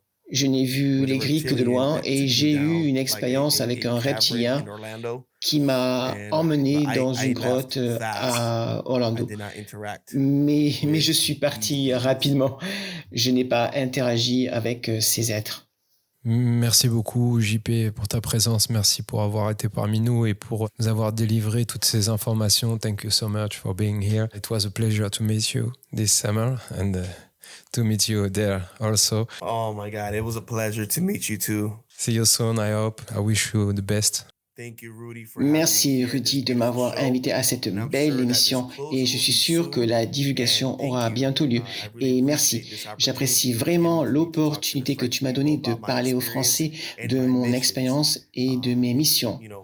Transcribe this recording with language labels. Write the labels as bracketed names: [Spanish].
[French] Je n'ai vu les grilles que de loin et j'ai eu une expérience avec un reptilien qui m'a emmené dans une grotte à Orlando. Mais je suis parti rapidement. Je n'ai pas interagi avec ces êtres. Merci beaucoup, JP, pour ta présence. Merci pour avoir été parmi nous et pour nous avoir délivré toutes ces informations. [English] Thank you so much for being here. It was a pleasure to meet you this summer and to meet you there also. Oh my God, it was a pleasure to meet you too. See you soon, I hope. I wish you the best. Thank you, Rudy, for [French] Merci Rudy de m'avoir invité à cette belle émission et je suis sûr que la divulgation aura bientôt lieu. Et merci, j'apprécie vraiment l'opportunité que tu m'as donnée de parler aux Français de mon expérience et de mes missions.